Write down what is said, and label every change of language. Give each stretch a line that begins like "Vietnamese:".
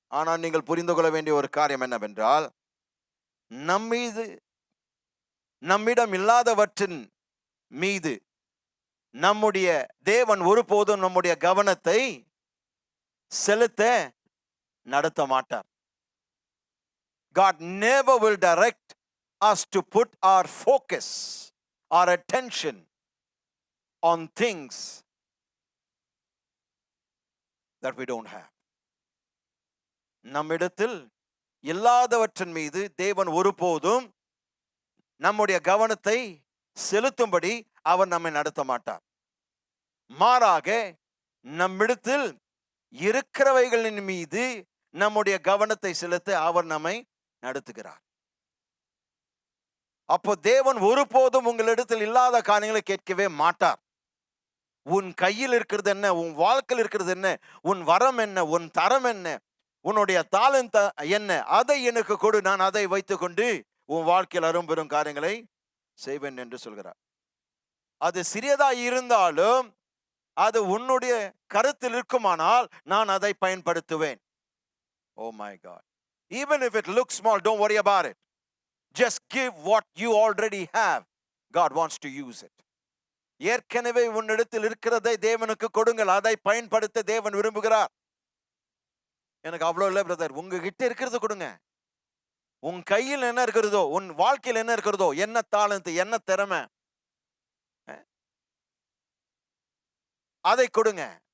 Tamil: ஆனால் நீங்கள் புரிந்து கொள்ள வேண்டிய ஒரு காரியம் என்னவென்றால், நம்மிடம் இல்லாதவற்றின் மீது நம்முடைய தேவன் ஒருபோதும் நம்முடைய கவனத்தை செலுத்த நடத்த மாட்டார்.
English: God never will direct us to put our focus, our attention on things that we don't have.
Tamil: நம்மிடத்தில் இல்லாதவற்றின் மீது தேவன் ஒருபோதும் நம்முடைய கவனத்தை செலுத்தும்படி அவர் நம்மை நடத்த மாட்டார். மாறாக நம்மிடத்தில் இருக்கிறவைகளின் மீது நம்முடைய கவனத்தை செலுத்த அவர் நம்மை நடத்துகிறார். அப்போ தேவன் ஒருபோதும் உங்களிடத்தில் இல்லாத காரியங்களை கேட்கவே மாட்டார். உன் கையில் இருக்கிறது என்ன, உன் வாழ்க்கையில் இருக்கிறது என்ன, உன் வரம் என்ன, உன் தரம் என்ன, உன்னுடைய தாளந்த என்ன, அதை எனக்கு கொடு, நான் அதை வைத்துக்கொண்டு உன் வாழ்க்கையில் அரும்பெரும் காரியங்களை செய்வேன் என்று சொல்கிறார். அது சிறியதா இருந்தாலும் அது உன்னுடைய கருத்தில் இருக்குமானால் நான் அதை பயன்படுத்துவேன்.
English: Oh my God. Even if it looks small, don't worry about it. Just give what you already have. God wants to use it.
Tamil: ஏற்கனவே உன்னிடத்தில் இருக்கிறதை தேவனுக்கு கொடுங்கள். அதை பயன்படுத்த தேவன் விரும்புகிறார். எனக்கு அவ்வளோ இல்லை பிரதர், உங்ககிட்ட இருக்கிறது கொடுங்க. உன் கையில் என்ன இருக்கிறதோ, உன் வாழ்க்கையில் என்ன இருக்கிறதோ, என்ன தாளந்து, என்ன திறமை, அதை கொடுங்க.